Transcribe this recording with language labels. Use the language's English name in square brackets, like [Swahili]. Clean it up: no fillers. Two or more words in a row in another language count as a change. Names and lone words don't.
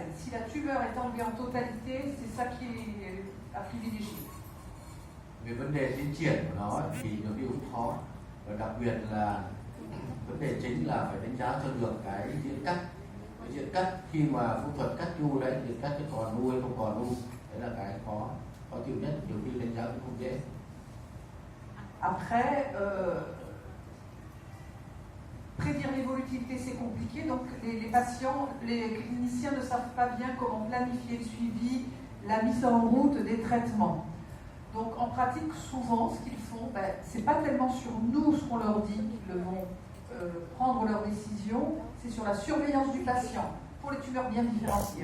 [French] Si la tumeur est enlevée en totalité, c'est ça qui est à privilégier. [Vietnamese] Về vấn đề tiến triển của nó thì nó cũng khó, và đặc biệt là vấn đề chính là phải đánh giá cho được cái diện cắt. Cái diện cắt khi mà phẫu thuật cắt u đấy, diện cắt cái còn u hay không còn u, đấy là cái khó chịu nhất, nhiều khi đánh giá cũng không dễ. [French] Après, prédire l'évolutivité c'est compliqué, donc les patients, les cliniciens ne savent pas bien comment planifier le suivi, la mise en route des traitements. Donc en pratique, souvent, ce qu'ils font, c'est pas tellement sur nous ce qu'on leur dit qu'ils vont prendre leurs décisions, c'est sur la surveillance du patient, pour les tumeurs bien différenciées.